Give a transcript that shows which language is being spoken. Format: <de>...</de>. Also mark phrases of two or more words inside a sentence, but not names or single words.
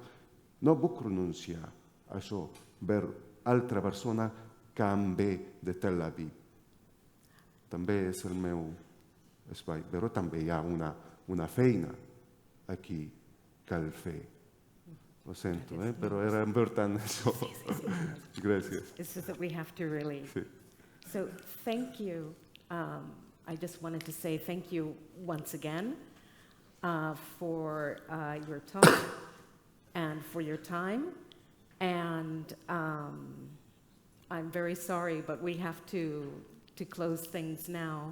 <ca>No puc renunciar a això per altra persona que em ve de Tel Aviv. També és el meu espai, però també hi ha una feina aquí que cal fer. Lo sento, però era important això. Gràcies.</ca> <en>It's just that we have to really...</en> <ca>Sí.</ca> <en>So thank you. I just wanted to say thank you once again for your talk and for your time. And I'm very sorry, but we have to close things now.</en>